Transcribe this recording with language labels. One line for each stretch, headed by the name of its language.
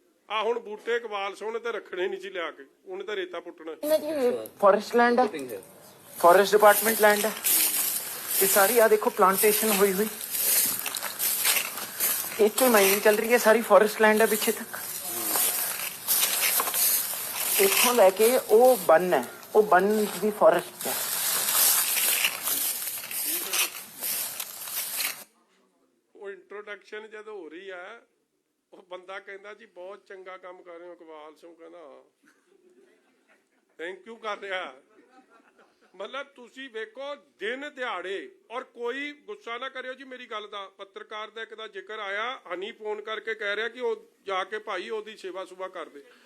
Punjabi: ਆ ਹੁਣ ਬੂਟੇ ਇਕਬਾਲ ਸਿੰਘ ਨੇ ਤਾਂ ਰੱਖਣੇ ਨਹੀਂ ਸੀ ਲਿਆ ਕੇ, ਉਹਨੇ ਤਾਂ ਰੇਤਾ ਪੁੱਟਣਾ।
Hindi: फॉरेस्ट लैंड है फॉरेस्ट डिपार्टमेंट लैंड है ये सारी आ देखो प्लांटेशन हुई हुई एक तो माइनिंग चल रही है सारी फॉरेस्ट लैंड है पीछे तक इथों लैके वो बन है वो बन भी फॉरेस्ट है
Punjabi: ਉਹ ਇੰਟਰੋਡਕਸ਼ਨ ਜਦੋਂ ਹੋ ਰਹੀ ਆ, ਉਹ ਬੰਦਾ ਕਹਿੰਦਾ ਜੀ ਬਹੁਤ ਚੰਗਾ ਕੰਮ ਕਰ ਰਹੇ ਹੋ। ਇਕਬਾਲ ਸਿੰਘ ਕਹਿੰਦਾ ਥੈਂਕ ਯੂ ਕਰ ਰਿਹਾ। ਮਤਲਬ ਤੁਸੀਂ ਵੇਖੋ ਦਿਨ ਦਿਹਾੜੇ, ਔਰ ਕੋਈ ਗੁੱਸਾ ਨਾ ਕਰਿਓ ਜੀ ਮੇਰੀ ਗੱਲ ਦਾ, ਪੱਤਰਕਾਰ ਦਾ ਇੱਕ ਦਾ ਜ਼ਿਕਰ ਆਇਆ, ਹਨੀ ਫੋਨ ਕਰਕੇ ਕਹਿ ਰਿਹਾ ਕਿ ਉਹ ਜਾ ਕੇ ਭਾਈ ਉਹਦੀ ਸੇਵਾ ਸੁਭਾ ਕਰਦੇ।